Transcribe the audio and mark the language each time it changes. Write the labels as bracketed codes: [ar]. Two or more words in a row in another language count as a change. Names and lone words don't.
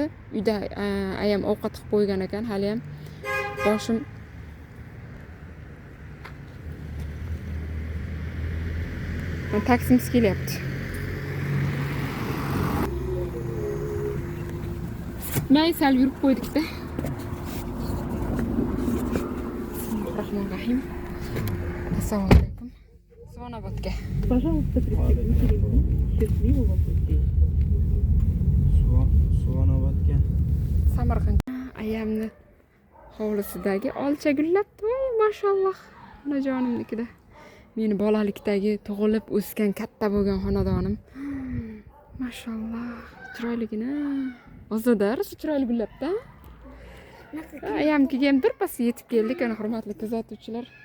[uz] Uyda ayam ovqat qilib qo'ygan ekan, hali ham boshim taksimiz kelyapti. May sal yurib qo'ydik-da. Rahmonrahim. Assalomu alaykum. Звонободка. [ru] Пожалуйста, пристегните ремень. Счастливого пути. Звонободка. [uz] Samarqand. Ayamni hovlisidagi olcha gullabdi. Voy, mashalloh. Onajonimnikida. Meni bolalikdagi tug'ilib o'sgan katta bo'lgan xonadonim. Mashalloh. Chiroyligina. Ozoda chiroyli gullabdi. Ayamnikiga ham birpas yetib keldik, ana hurmatli kuzatuvchilar.